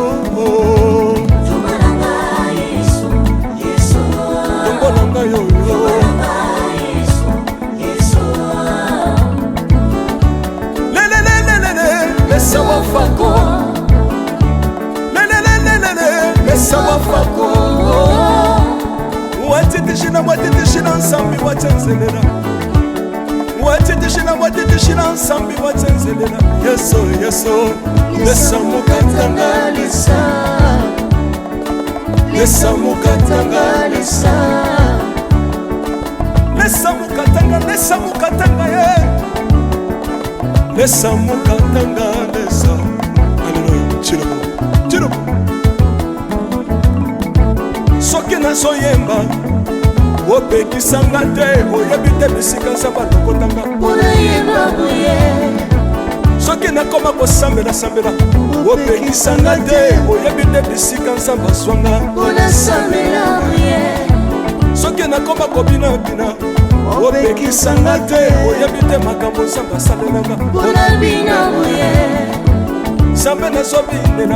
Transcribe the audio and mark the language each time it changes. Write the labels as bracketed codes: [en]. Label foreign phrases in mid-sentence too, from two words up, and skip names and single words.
[bem] tombolanga yoyo Lesa wafako Lesa wafako Watitishina nsambi watenzelela Watitishina nsambi watenzelela Yeso yeso Lesa mukatanga Lesa mukatanga Lesa mukatanga ye Lesa mukatanga lesa [ln] Alléluia Chilobo Soki nazoyemba opekisanga te oyebi te bisika nzambe alokotanga soki nakoma kosambela opekisanga te oyebi te bisika nzambe azwanga soki nakoma kobinabina opekisanga te oyebi te makambo nzambe asalelanga nzambe nazobinela